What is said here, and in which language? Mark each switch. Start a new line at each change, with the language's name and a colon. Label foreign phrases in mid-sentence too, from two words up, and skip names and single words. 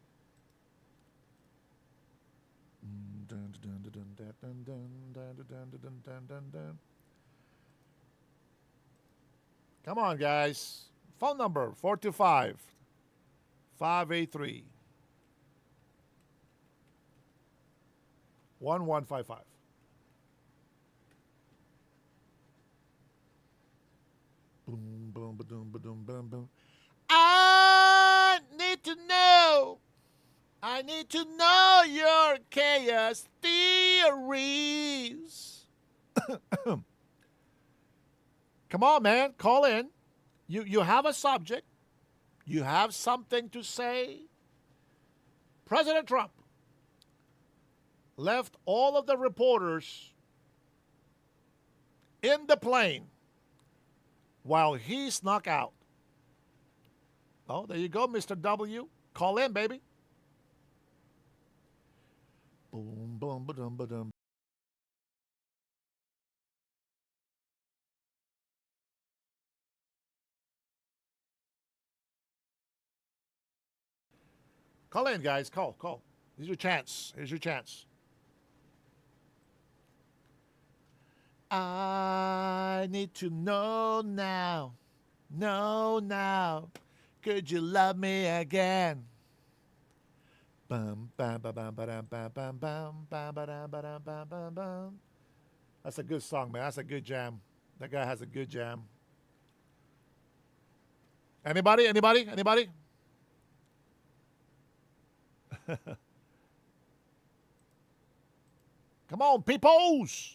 English: Come on, guys. Phone number 425 583 1155. Boom, boom, ba-doom, ba-doom, boom, boom. I need to know. I need to know your chaos theories. Come on, man. Call in. You have a subject. You have something to say. President Trump left all of the reporters in the plane while he snuck out. Oh, there you go, Mr. W. Call in, baby. Boom, boom, ba-dum, ba-dum. Call in, guys. Call. Here's your chance. I need to know now. Know now. Could you love me again? Bum, bam, ba, bam, ba, dam, bam, bam, bam, bam, ba, dam, ba, dam, bam, bam, bam. That's a good song, man. That's a good jam. That guy has a good jam. Anybody? Come on, peoples.